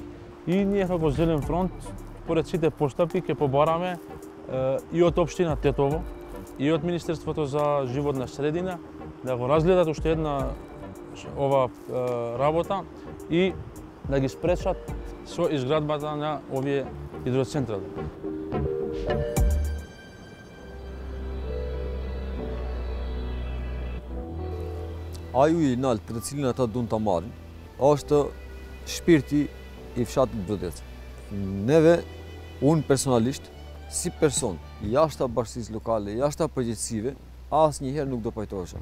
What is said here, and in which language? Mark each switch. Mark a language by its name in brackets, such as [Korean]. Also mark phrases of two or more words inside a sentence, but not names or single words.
[Macedonian] И ние како Зелен фронт, поред сите постапки, ќе побараме и од општина Тетово, и од Министерството за животна средина да го разгледат уште една ова работа и да ги спречат со изградбата на овие хидроцентрали. [Albanian] Aju i nalt për të cilin ata duan ta marrin, është shpirti i fshatit Brdec. Neve, unë personalisht, si person, jashta bashkësisë lokale, jashta përgjegjësive, asnjëherë nuk do pajtohesha.